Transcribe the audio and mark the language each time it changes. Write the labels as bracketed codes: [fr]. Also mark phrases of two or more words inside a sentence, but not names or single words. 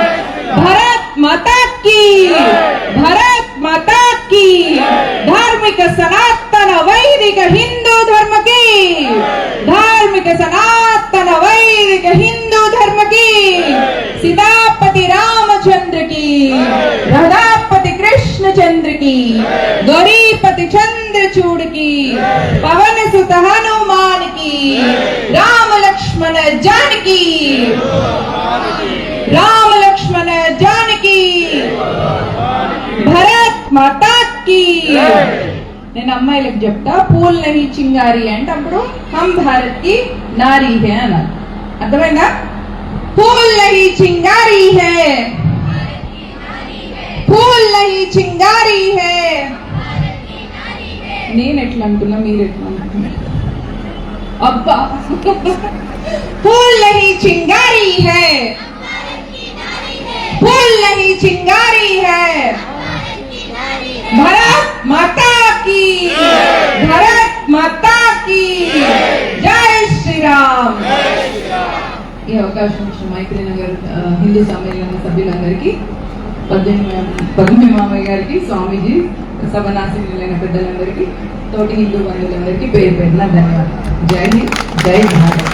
[hi] भारत माता की, भारत माता की. धार्मिक सनातन वैदिक हिंदू धर्म की, धार्मिक सनातन वैदिक हिंदू धर्म की. सीतापति रामचंद्र की, राधापति कृष्ण चंद्र की, गौरीपति चंद्रचूड़ की, पवन सुत हनुमान की, राम लक्ष्मण जानकी, राम लक्ष्मण जानकी, भारत माता की। [te] నేను అమ్మాయిలకు చెప్తా [hi] फूल नहीं चिंगारी [te] అంటే అప్పుడు [hi] हम भारत की नारी हैं [te] అన్నారు. అర్థమైందా? [hi] फूल नहीं चिंगारी है, फूल नहीं चिंगारी है. [te] నేను ఎట్లా అంటున్నా, మీరు ఎట్లా అంటున్నా? [hi] అబ్బా, फूल नहीं चिंगारी है, फूल नहीं चिंगारी है. भारत माता की, भारत माता की जय श्री राम. [te] ఈ అవకాశం ఇచ్చిన మైత్రి నగర్ హిందూ సమ్మేళన సభ్యులందరికీ, పద్మమి మామయ్య గారికి, స్వామీజీ, సభనాశీనులైన పెద్దలందరికీ, తోటి హిందూ బంధువులందరికీ పేరు పేరున ధన్యవాదాలు. [hi] जय हिंद, जय भारत.